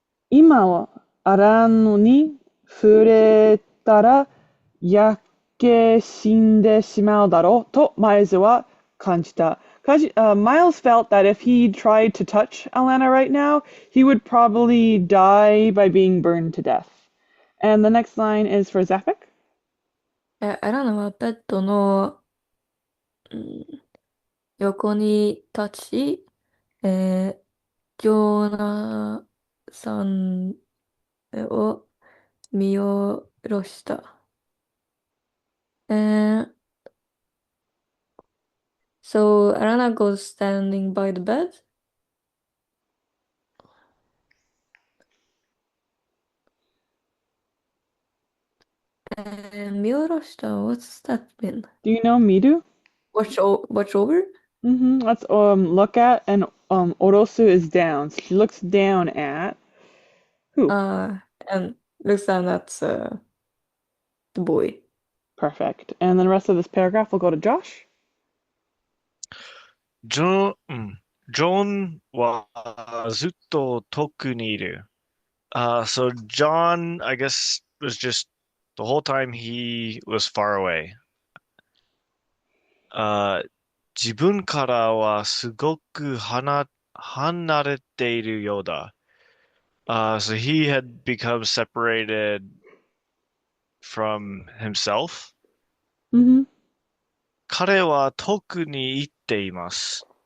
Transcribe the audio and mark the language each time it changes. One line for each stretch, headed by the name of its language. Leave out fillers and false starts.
Japanese: 今はアラナに触れたら焼け死んでしまうだろうとマイルズは感じた。
English: Miles felt that if he tried to touch Alanna right now, he would probably die by being burned to death. And the next line is for Zephic.
Japanese: アラナはベッドの、横に立ち、ジョーナさんを見下ろした。
English: So Alanna goes standing by the bed.
Japanese: 見下ろした
English: What's that mean? Do you know Midu? Watch over? Let's look at, and Orosu is down. So she looks down at who? And looks down at the boy. Perfect. And then the rest of this paragraph will go to Josh.
Japanese: John はずっと遠くにいる。
English: So John, I guess, was just the whole time he was far away.
Japanese: 自分からはすごく離れているようだ。
English: So he had become separated from himself.
Japanese: 彼は遠くに行っています。